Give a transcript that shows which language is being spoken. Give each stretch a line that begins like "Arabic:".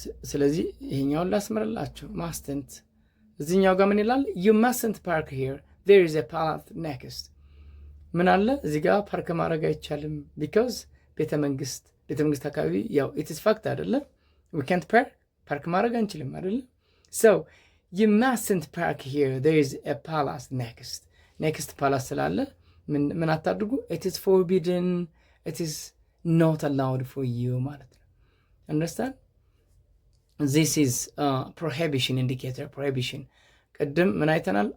Amharic: ስለዚህ ይሄኛውን ላስመርላችሁ። ማስተንት እዚህኛው ጋር ምን ይላል?
English: you mustn't park here, there is a palace next።
Amharic: ምን አለ እዚህ ጋር ፓርክ ማድረግ አይቻልም
English: because
Amharic: ቤተ መንግስት አካባቢ ያው
English: it is fact አይደለም፣ we can't park
Amharic: ማድረግ አንችልም አይደለም።
English: so you mustn't park here, there is a palace next palace
Amharic: ስላለ ምን አታድርጉ?
English: it is forbidden, it is not allowed for you
Amharic: ማለት ነው።
English: understand? this is prohibition indicator.
Amharic: prohibition ቅድም ምን አይተናል?